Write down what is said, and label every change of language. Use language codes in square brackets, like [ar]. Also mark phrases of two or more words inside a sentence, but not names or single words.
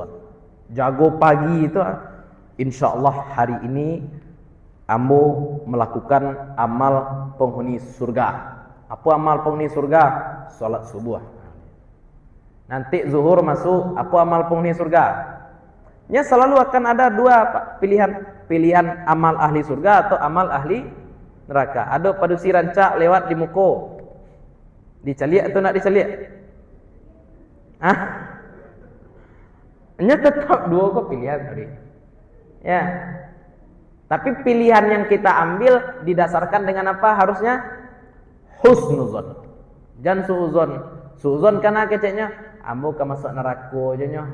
[id] Jago pagi itu, insya Allah hari ini ambo melakukan amal penghuni surga. Apa amal penghuni surga? Salat subuh. Nanti zuhur masuk, apa amal penghuni surga? Ya selalu akan ada dua pilihan amal ahli surga atau amal ahli neraka. [min] Ada padusi rancak lewat di muka. Dicaliak atau nak dicaliak? [id] Hanya tetap dua kok pilihan tadi. Ya. Tapi pilihan yang kita ambil didasarkan dengan apa? Harusnya husnuzon. Jangan suuzon. [min] Suuzon karena keceknya ambo ke masuk neraka aja nyo.